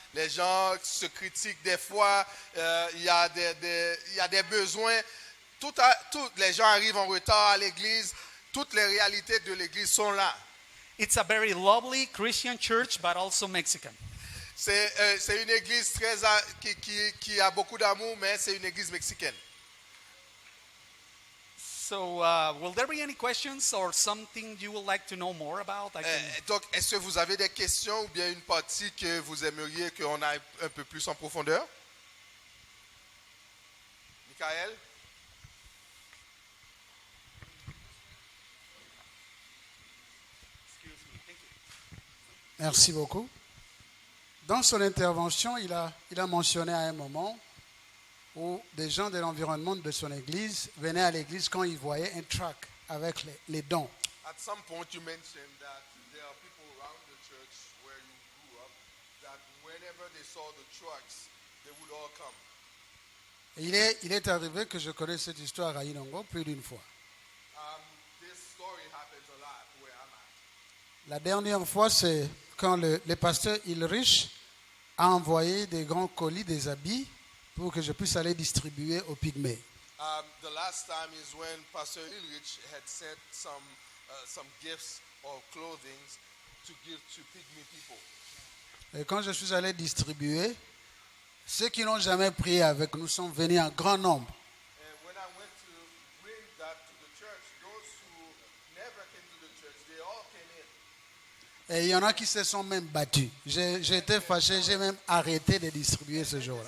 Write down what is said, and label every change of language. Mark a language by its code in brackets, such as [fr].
[fr] Les gens se critiquent des fois. Il y a des besoins. Les gens arrivent en retard à l'église. Toutes les réalités de l'église sont là. [en] It's a very lovely Christian church, but also Mexican. [fr] C'est une église qui a beaucoup d'amour, mais c'est une église mexicaine. [en] So, will there be any questions or something you would like to know more about? [fr] Donc, est-ce que vous avez des questions ou bien une partie que vous aimeriez qu'on aille un peu plus en profondeur? Michael? Merci beaucoup. Dans son intervention, il a mentionné à un moment où des gens de l'environnement de son église venaient à l'église quand ils voyaient un truck avec les dons. [en] At some point you mentioned that there are people around the church where you grew up that whenever they saw the trucks, they would all come. [fr] Et il est arrivé que je connais cette histoire à Inongo plus d'une fois. [en] This story happens a lot where I'm at. [fr] La dernière fois, c'est quand le pasteur Ulrich a envoyé des grands colis, des habits, pour que je puisse aller distribuer aux pygmées. [en] The last time is when Pastor Ulrich had sent some gifts or clothing to give to pygmy people. [fr] Et quand je suis allé distribuer, ceux qui n'ont jamais prié avec nous sont venus en grand nombre. [en] And when I went to bring that to the church, those who never came to the church, they all came in. [fr] Et il y en a qui se sont même battus. J'ai été fâché, j'ai même arrêté de distribuer ce jour-là.